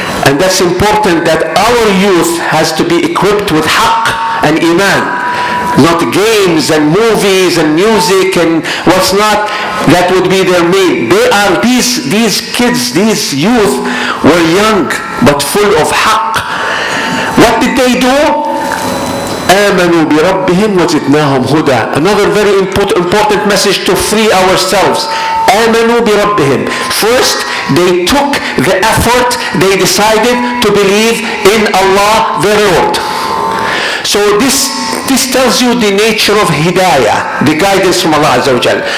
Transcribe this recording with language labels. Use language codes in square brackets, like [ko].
[en] And that's important, that our youth has to be equipped with haqq and iman. Not games and movies and music and what's not. That would be their main. They are these kids, these youth were young but full of haqq. What did they do? [ar] آمنوا بربهم وزدناهم هدى. [en] Another very important message to free ourselves. [ar] آمنوا بربهم. [en] First, they took the effort, they decided to believe in Allah their Lord. So this tells you the nature of hidayah, the guidance from Allah Azza wa Jal.